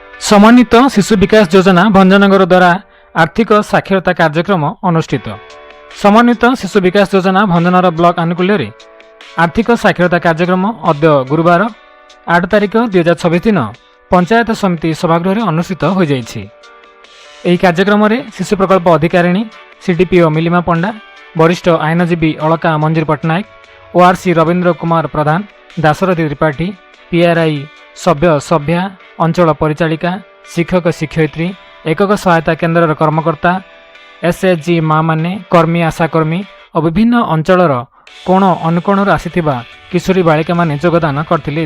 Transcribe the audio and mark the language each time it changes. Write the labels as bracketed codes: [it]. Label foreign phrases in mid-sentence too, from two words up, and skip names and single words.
[or] ସମନ୍ୱିତ ଶିଶୁ ବିକାଶ ଯୋଜନା ଭଞ୍ଜନଗର ଦ୍ୱାରା ଆର୍ଥିକ ସାକ୍ଷରତା କାର୍ଯ୍ୟକ୍ରମ ଅନୁଷ୍ଠିତ। ସମନ୍ୱିତ ଶିଶୁ ବିକାଶ ଯୋଜନା ଭଞ୍ଜନଗର ବ୍ଲକ ଆନୁକୂଲ୍ୟ ଆର୍ଥିକ ସାକ୍ଷରତା କାର୍ଯ୍ୟକ୍ରମ ଅଦ୍ୟ ଗୁରୁବାର 8 ତାରିଖ 2026 ଦିନ ପଞ୍ଚାୟତ ସମିତି ସଭାଗୃହ ଅନୁଷ୍ଠିତ ହୋ ଯାଇଛି। ଏହି କାର୍ଯ୍ୟକ୍ରମରେ ଶିଶୁ ପ୍ରକଳ୍ପ ଅଧିକାରିଣୀ ସିଡିପିଓ ମିଲିମା ପଣ୍ଡା, ବରିଷ୍ଠ ଆଇନଜୀବୀ ଅଳକା ମଞ୍ଜିର ପଟ୍ଟନାୟକ, ଓଆରସି ରବୀନ୍ଦ୍ର କୁମାର ପ୍ରଧାନ, ଦାଶରଥୀ ତ୍ରିପାଠୀ, ପିଆରଆଇ ସଭ୍ୟ ସଭ୍ୟା, ଅଞ୍ଚଳ ପରିଚାଳିକା, ଶିକ୍ଷକ ଶିକ୍ଷୟିତ୍ରୀ, ଏକକ ସହାୟତା କେନ୍ଦ୍ରର କର୍ମକର୍ତ୍ତା, ଏସ୍ଏଚ୍ଜି ମା' ମାନେ, କର୍ମୀ, ଆଶାକର୍ମୀ ଓ ବିଭିନ୍ନ ଅଞ୍ଚଳର କୋଣ ଅନୁକୋଣରୁ ଆସିଥିବା କିଶୋରୀ ବାଳିକାମାନେ ଯୋଗଦାନ କରିଥିଲେ।